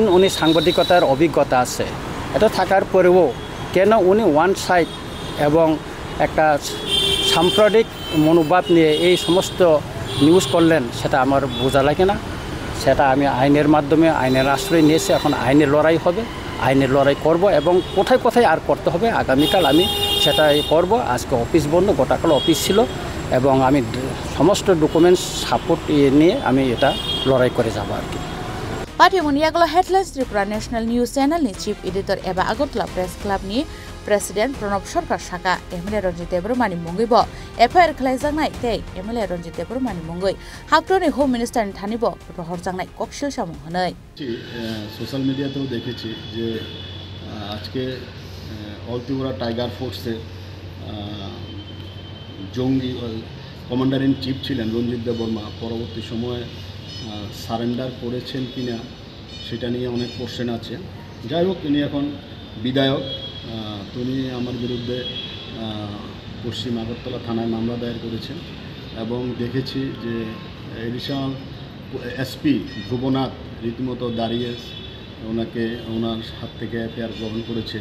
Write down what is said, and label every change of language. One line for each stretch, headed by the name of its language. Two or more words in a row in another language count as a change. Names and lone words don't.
Bangla: উনি সাংবাদিকতার অভিজ্ঞতা আছে এটা থাকার পরেও কেন উনি
English: one side
Bangla: এবং একটা সাম্প্রদায়িক মনোভাব নিয়ে এই সমস্ত নিউজ করলেন সেটা আমার বোঝা লাগে না সেটা আমি আইনের মাধ্যমে আইনের আশ্রয় নিয়েছি এখন আইনের লড়াই হবে আইনের লড়াই করব এবং কোথায় কোথায় আর করতে হবে আগামীকাল আমি সেটাই করব আজকে অফিস বন্ধ গোটাকাল অফিস ছিল এবং আমি সমস্ত
English: documents support
Bangla: নিয়ে আমি এটা লড়াই করে যাব আর কি
Kok Borok: पार्टी मुनियागलो हेडलाइन्स त्रिपुरा नेशनल न्यूज चैनल नि
English: chief editor
Kok Borok: एबा आगरतला प्रेस क्लब नि प्रेसिडेंट प्रणब सरकार शाखा एमएलए रंजित देव बर्मानि मुंगैबो एफआईआर खलायजांनाय ते एमएलए रंजित देव बर्मानि मुंगै हाक्टरनि
English: home minister
Kok Borok: नि थानिबो रहरजांनाय कक्षिल सामुं हनै
Bangla: सोशल मीडियातेও দেখেছি যে আজকে অল ত্রিপুরা টাইগার ফোর্সের জঙ্গি
English: commander in chief
Bangla: ছিলেন রঞ্জিত দেব বর্মা পরবর্তী সময়ে সারেন্ডার করেছেন কিনা সেটা নিয়ে অনেক কোশ্চেন আছে যাই হোক ইনি এখন বিধায়ক তিনি আমার বিরুদ্ধে পশ্চিম আগরতলা থানায় মামলা দায়ের করেছেন এবং দেখেছি যে
English: additional SP
Bangla: ধ্রুবনাথ রীতিমতো দাঁড়িয়ে ওনাকে ওনার হাত থেকে এফআইআর গ্রহণ করেছে।